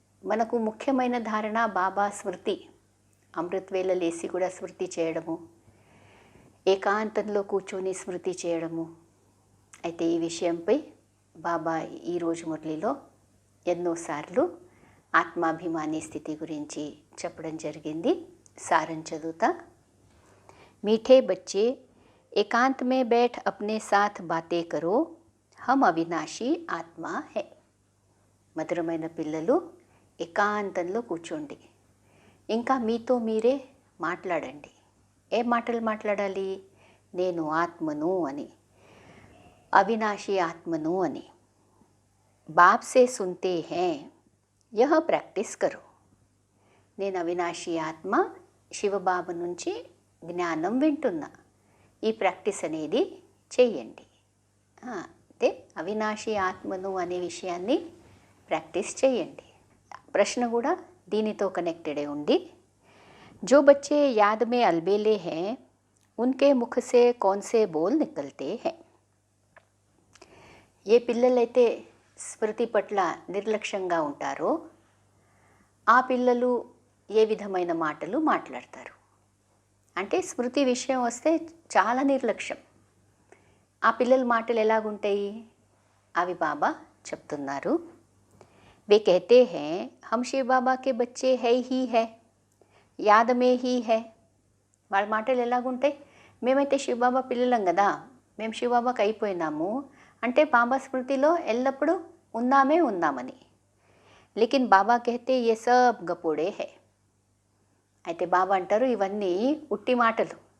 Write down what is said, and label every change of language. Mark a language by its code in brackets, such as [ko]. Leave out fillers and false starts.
[te] మనకు ముఖ్యమైన ధారణ బాబా స్మృతి. అమృత్ వేళ లేసి కూడా స్మృతి చేయడము, ఏకాంతంలో కూర్చొని స్మృతి చేయడము. అయితే ఈ విషయంపై బాబా ఈరోజు మురళిలో ఎన్నోసార్లు ఆత్మాభిమాని స్థితి గురించి చెప్పడం జరిగింది. సారం చదువుతా. [hi] मीठे बच्चे एकांत में बैठ अपने साथ बातें करो, हम अविनाशी आत्मा है. [te] మధురమైన పిల్లలు ఏకాంతంలో కూర్చోండి, ఇంకా మీతో మీరే మాట్లాడండి. ఏ మాటలు మాట్లాడాలి? నేను ఆత్మను అని, అవినాశీ ఆత్మను అని. [hi] బాప్ సే సున్తే హే, యహ ప్రాక్టీస్ కరో. [te] నేను అవినాశీ ఆత్మ, శివబాబు నుంచి జ్ఞానం వింటున్నా, ఈ ప్రాక్టీస్ అనేది చెయ్యండి. అంటే అవినాశీ ఆత్మను అనే విషయాన్ని ప్రాక్టీస్ చేయండి. ప్రశ్న కూడా దీనితో కనెక్టెడే ఉంది. [hi] जो बच्चे याद में अलबेले हैं उनके मुख से कौन से बोल निकलते हैं. [te] ఏ పిల్లలైతే స్మృతి పట్ల నిర్లక్ష్యంగా ఉంటారో ఆ పిల్లలు ఏ విధమైన మాటలు మాట్లాడతారు అంటే స్మృతి విషయం వస్తే చాలా నిర్లక్ష్యం. ఆ పిల్లల మాటలు ఎలాగుంటాయి అవి బాబా చెప్తున్నారు. [hi] वे कहते हैं हम शिव बाबा के बच्चे है ही है, యాద మే హీ హై. [te] వాళ్ళ మాటలు ఎలాగుంటాయి? మేమైతే శివబాబా పిల్లలం కదా, మేము శివబాబాకి అయిపోయినాము అంటే బాబా స్మృతిలో ఎల్లప్పుడూ ఉన్నామని. [hi] లేకిన్ బాబా కహతే ఏ సబ్ గపోడే హై. [te] అయితే బాబా అంటారు ఇవన్నీ ఉట్టి మాటలు.